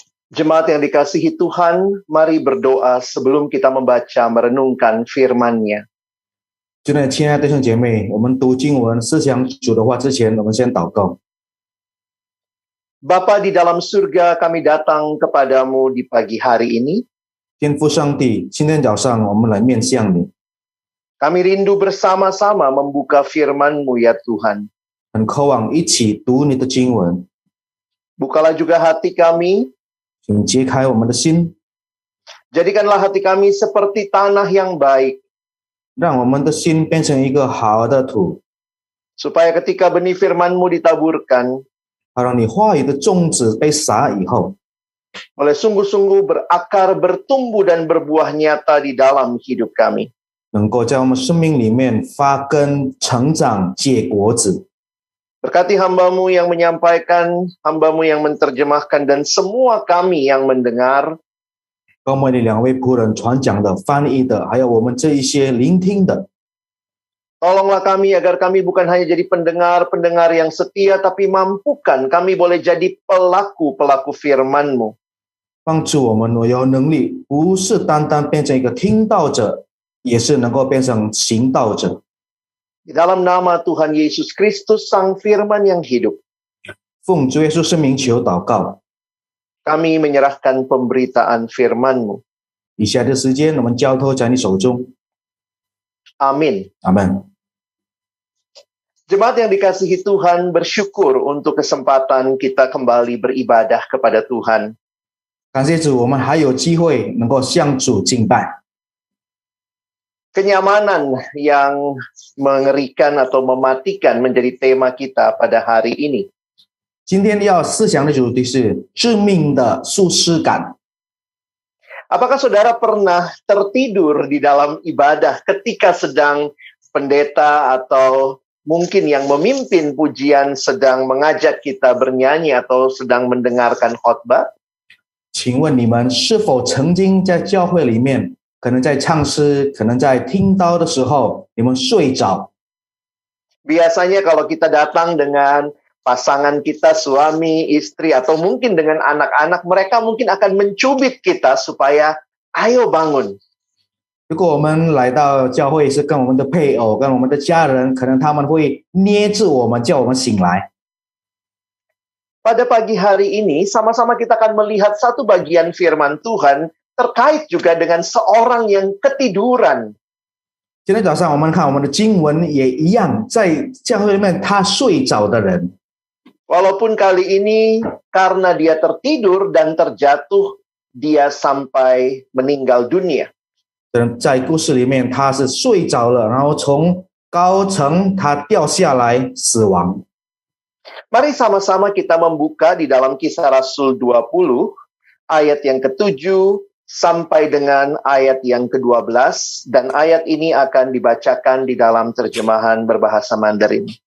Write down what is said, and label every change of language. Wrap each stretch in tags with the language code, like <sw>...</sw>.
<id>Jemaat yang dikasihi Tuhan, mari berdoa sebelum kita membaca merenungkan firman-Nya.</id> <zh>真的，亲爱的弟兄姐妹，我们读经文、思想主的话之前，我们先祷告。</zh> <id>Bapa di dalam surga, kami datang kepadamu di pagi hari ini.</id> <zh>天父上帝，今天早上我们来面向你，</zh> <id>Kami rindu bersama-sama membuka firman-Mu ya Tuhan.</id> <zh>很渴望一起读你的经文，</zh> <id>Bukalah juga hati kami,</id> <zh>请揭开我们的心，</zh> <id>jadikanlah hati kami seperti tanah yang baik,</id> <zh>让我们的心变成一个好的土，</zh> <id>supaya ketika benih firman-Mu ditaburkan,</id> <zh>好让你话语的种子被撒以后，</zh> <id>oleh sungguh-sungguh berakar, bertumbuh dan berbuah nyata di dalam hidup kami.</id> <zh>能够在我们生命里面发根、成长、结果子。</zh> <id>Berkati hamba-Mu yang menyampaikan, hamba-Mu yang menerjemahkan, dan semua kami yang mendengar.</id> <zh>跟我们的两位仆人传讲的、翻译的，还有我们这一些聆听的，</zh> <id>Tolonglah kami agar kami bukan hanya jadi pendengar-pendengar yang setia, tapi mampukan kami boleh jadi pelaku-pelaku firman-Mu.</id> <zh>帮助我们有能力，不是单单变成一个听道者，也是能够变成行道者。</zh> <id>Di dalam nama Tuhan Yesus Kristus, Sang Firman yang hidup,</id> <zh>奉主耶稣圣名求祷告。</zh> <id>kami menyerahkan pemberitaan firman-Mu.</id> <zh>以下的时间，我们交托在你手中。</zh> <id>Amin.</id> <zh>阿门。</zh> <id>Jemaat yang dikasihi Tuhan, bersyukur untuk kesempatan kita kembali beribadah kepada Tuhan.</id> <zh>感谢主，我们还有机会能够向主敬拜。</zh> <id>Kenyamanan yang mengerikan atau mematikan menjadi tema kita pada hari ini.</id> <zh>今天要思想的主题是致命的舒适感。</zh> <id>Apakah saudara pernah tertidur di dalam ibadah ketika sedang pendeta atau mungkin yang memimpin pujian sedang mengajak kita bernyanyi atau sedang mendengarkan khotbah?</id> <zh>请问你们是否曾经在教会里面，可能在唱诗，可能在听道的时候，你们睡着？</zh> <id>Biasanya kalau kita datang dengan pasangan kita, suami, istri, atau mungkin dengan anak-anak, mereka mungkin akan mencubit kita supaya ayo bangun.</id> <zh>如果我们来到教会是跟我们的配偶、跟我们的家人，可能他们会捏住我们，叫我们醒来。</zh> <id>Pada pagi hari ini, sama-sama kita akan melihat satu bagian firman Tuhan terkait juga dengan seorang yang ketiduran.</id> <zh>今天早上我们看我们的经文也一样，在教会里面他睡着的人，</zh> <id>Walaupun kali ini karena dia tertidur dan terjatuh, dia sampai meninggal dunia.</id> <zh>在故事里面他是睡着了，然后从高层他掉下来死亡。</zh> <id>Mari sama-sama kita membuka di dalam Kisah Rasul 20, ayat yang ke-7 sampai dengan ayat yang ke-12, dan ayat ini akan dibacakan di dalam terjemahan berbahasa Mandarin.</id>